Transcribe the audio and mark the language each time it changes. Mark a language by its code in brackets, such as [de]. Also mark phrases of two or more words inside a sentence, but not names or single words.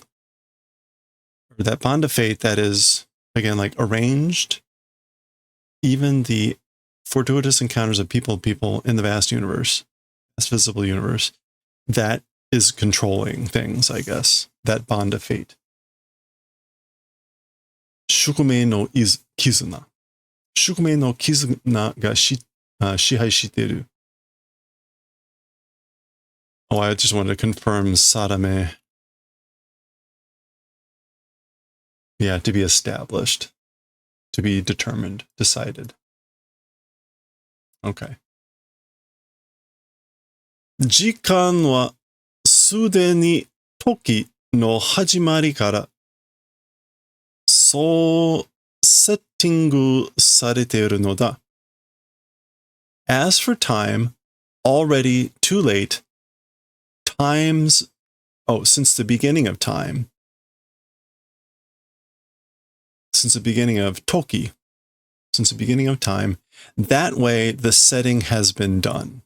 [en] Or that bond of fate that is, again, like arranged, even the fortuitous encounters of people in the vast universe, vast visible universe, that is controlling things, I guess. That bond of fate. [ja] 宿命の絆. 宿命の絆が支配してる. [en] Oh, I just wanted to confirm sadame. Yeah, to be established. To be determined, decided. Okay. [ja] 時間はすでに時の始まりからそうセッティングされているのだ. [en] As for time, already too late, times, since the beginning of time, since the beginning of Toki, since the beginning of time, that way the setting has been done.